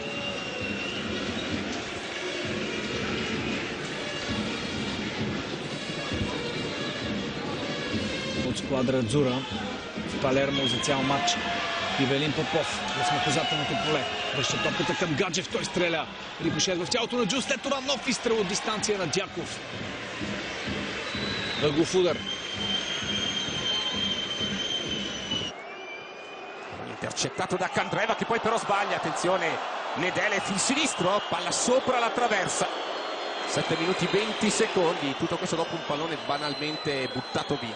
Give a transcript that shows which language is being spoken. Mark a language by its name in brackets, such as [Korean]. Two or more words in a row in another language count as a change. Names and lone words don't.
[Bulgarian] От сквадра Адзура в Палермо за цял матч. Ивелин Попов в наказателното поле. Връща топката към Гаджев. Той стреля. Рикошет в тялото на Джус. След това нов изстрел от дистанция на Дяков. Ъгов удар. [Italian] Intercettato da Candreva che poi però sbaglia. Attenzione, Nedelef il sinistro, palla sopra la traversa. 7 minuti 20 secondi. Tutto questo dopo un pallone banalmente buttato via.